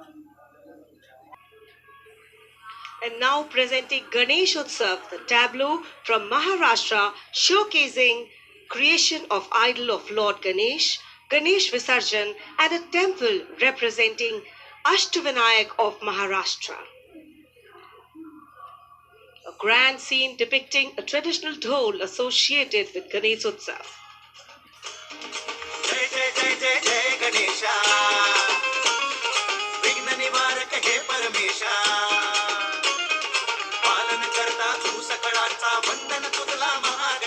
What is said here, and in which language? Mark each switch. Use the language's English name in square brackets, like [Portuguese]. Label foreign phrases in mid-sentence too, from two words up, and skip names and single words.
[English] And now presenting Ganesh Utsav, the tableau from Maharashtra showcasing creation of idol of Lord Ganesh, Ganesh Visarjan, and a temple representing Ashtavinayak of Maharashtra. A grand scene depicting a traditional dhol associated with Ganesh Utsav. [Marathi] जय जय जय जय जय गणेशा, विघ्न निवारक हे परमेशा, पालन करता तू सकळांचा, वंदन तुझला